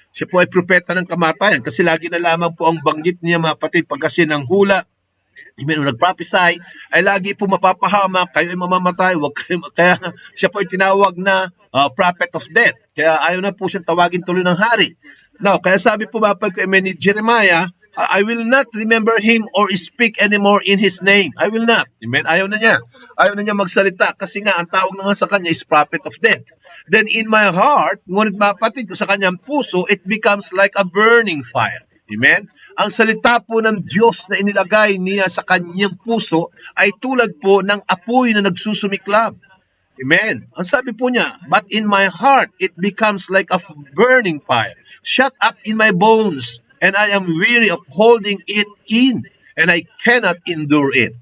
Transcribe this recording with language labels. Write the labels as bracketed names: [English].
[Filipino] Siya po ay propeta ng kamatayan kasi lagi na lamang po ang banggit niya, mga kapatid, pagkasi ng hula. Amen, nag-prophesy, ay lagi po mapapahama, kayo ay mamamatay, kaya siya po ay tinawag na [English] prophet of death. [Filipino] Kaya ayaw na po siyang tawagin tuloy ng hari. [English] Now, [Filipino] kaya sabi po, mga kapatid, [English] amen, ni Jeremiah, I will not remember him or speak anymore in his name. I will not. [Filipino] Amen. Ayaw na niya. Ayaw na niya magsalita kasi nga ang tawag na nga sa kanya is [English] prophet of death. Then in my heart, [Filipino] ngunit mga kapatid ko, sa kanyang puso, [English] it becomes like a burning fire. Amen? [Filipino] Ang salita po ng Diyos na inilagay niya sa kanyang puso ay tulad po ng apoy na nagsusumiklab. Amen. Ang sabi po niya, [English] but in my heart, it becomes like a burning fire, shut up in my bones, and I am weary of holding it in, and I cannot endure it.